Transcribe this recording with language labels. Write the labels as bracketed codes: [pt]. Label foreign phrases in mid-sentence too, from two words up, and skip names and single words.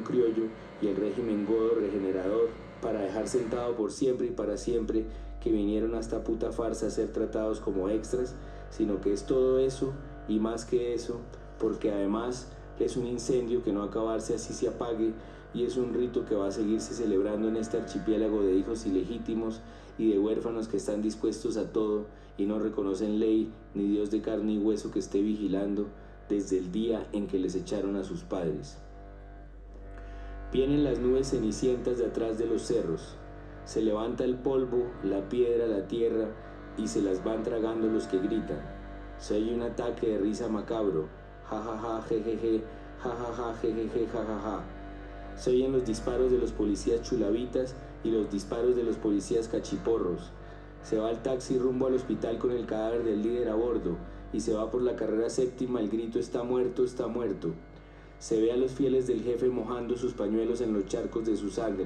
[es] criollo y el régimen godo regenerador para dejar sentado por siempre y para siempre que vinieron a esta puta farsa a ser tratados como extras, sino que es todo eso y más que eso, porque además es un incendio que no acabarse así se apague y es un rito que va a seguirse celebrando en este archipiélago de hijos ilegítimos y de huérfanos que están dispuestos a todo y no reconocen ley ni Dios de carne y hueso que esté vigilando desde el día en que les echaron a sus padres. Vienen las nubes cenicientas de atrás de los cerros, se levanta el polvo, la piedra, la tierra y se las van tragando los que gritan. Se oye un ataque de risa macabro, ja ja ja jejeje, ja ja ja jejeje, ja ja ja. Se oyen los disparos de los policías chulavitas y los disparos de los policías cachiporros. Se va el taxi rumbo al hospital con el cadáver del líder a bordo y se va por la carrera séptima el grito está muerto, está muerto. Se ve a los fieles del jefe mojando sus pañuelos en los charcos de su sangre.